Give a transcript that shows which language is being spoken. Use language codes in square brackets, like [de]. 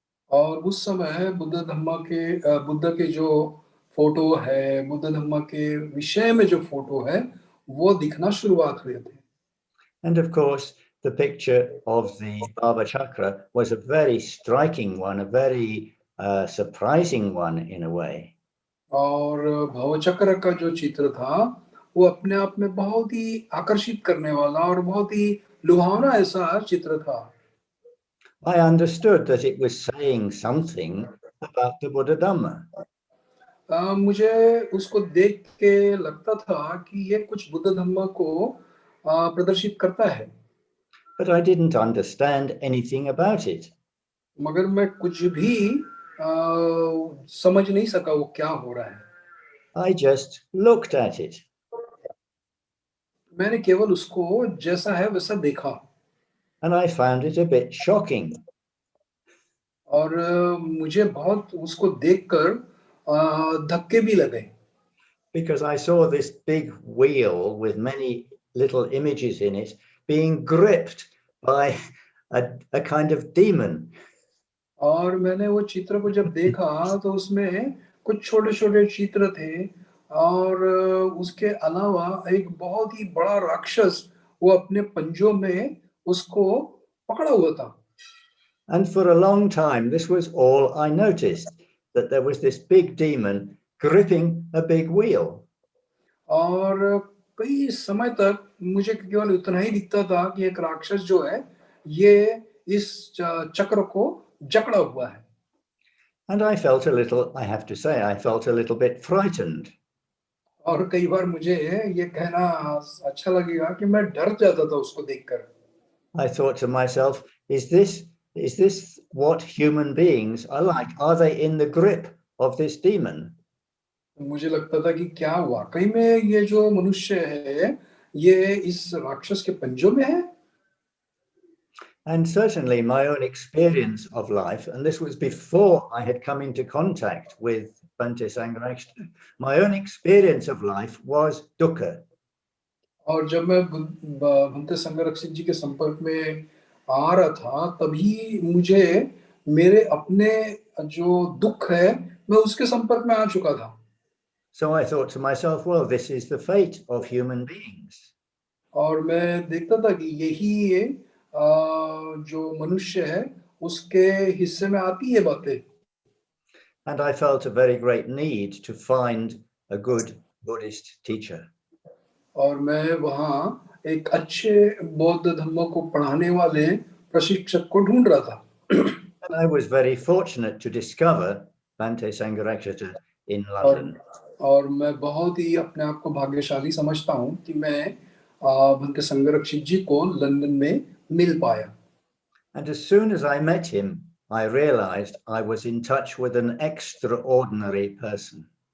[hi] और उस समय बुद्ध के जो फोटो है, बुद्ध धम्म के विषय में जो फोटो है वो दिखना शुरुआत हुए थे। [en] And of course, the picture of the bhāvacakra was a very striking one, a very surprising one in a way. [hi] और भवचक्र का जो चित्र था वो अपने आप में बहुत ही आकर्षित करने वाला और बहुत ही लुभावना ऐसा चित्र था। [en] I understood that it was saying something about the Buddha Dhamma. [hi] मुझे उसको देख के लगता था कि ये कुछ बुद्ध धम्म को प्रदर्शित करता है। [en] But I didn't understand anything about it. [hi] मगर मैं कुछ भी समझ नहीं सका वो क्या हो रहा है। [en] I just looked at it. [hi] मैंने केवल उसको जैसा है वैसा देखा। [en] And I found it a bit shocking. [hi] और मुझे बहुत उसको देखकर धक्के भी लगे। [en] Because I saw this big wheel with many little images in it being gripped by a kind of demon. [hi] और मैंने वो चित्र को जब देखा तो उसमें कुछ छोटे-छोटे चित्र थे और उसके अलावा एक बहुत ही बड़ा राक्षस वो अपने पंजों में उसको पकड़ा हुआ था। [en] And for a long time, this was all I noticed, that there was this big demon gripping a big wheel. [hi] और कई समय तक मुझे केवल उतना ही दिखता था कि एक राक्षस जो है ये इस चक्र को जकड़ा हुआ है। [en] And I felt a little, I have to say, I felt a little bit frightened. [hi] और कई बार मुझे ये कहना अच्छा लगेगा कि मैं डर जाता था उसको देखकर। [en] I thought to myself, is this what human beings are like? Are they in the grip of this demon? [hi] मुझे लगता था कि क्या वाकई में ये जो मनुष्य है ये इस राक्षस के पंजों में है। [en] And certainly my own experience of life, and this was before I had come into contact with Bhante Sangharakshita, my own experience of life was dukkha. [hi] और जब मैं भंते संघरक्षित जी के संपर्क में आ रहा था, तभी मुझे मेरे अपने जो दुख है, मैं उसके संपर्क में आ चुका था। [en] So I thought to myself, well, this is the fate of human beings. [hi] और मैं देखता था कि यही जो मनुष्य है, उसके हिस्से में आती है बातें। [en] And I felt a very great need to find a good Buddhist teacher. [hi] और मैं वहाँ एक अच्छे बौद्ध धर्म को पढ़ाने वाले प्रशिक्षक को ढूंढ रहा था। [en] And I was very fortunate to discover Bhante Sangharakshita in London. [hi] और मैं बहुत ही अपने आप को भाग्यशाली समझता हूँ कि मैं भंते संघरक्षित जी को लंदन में मिल पाया। [en] And as soon as I met him, I realized I was in touch with an extraordinary person.